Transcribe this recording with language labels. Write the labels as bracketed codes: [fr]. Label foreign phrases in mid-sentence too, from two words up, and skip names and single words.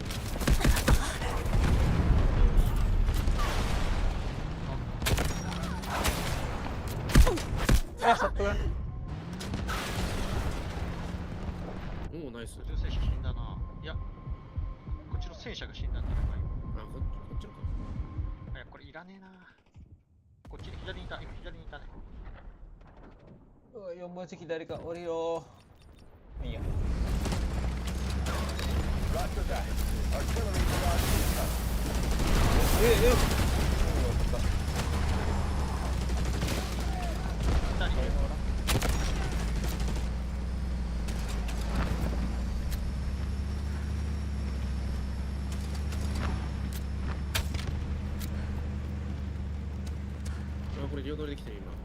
[id] Ah, satu kan. [ja] おお、ナイス。こっちの戦車死んだな。いや、こっちの戦車が死んだんじゃないか今。あ、こっちのか。いや、これいらねえな。こっちに左にいた、今左にいたね。 4番席誰か降りろ。いいや。 [en] Roger that. Artillery barrage incoming. [ja] 左にいる。あ、これ両取りできてる今。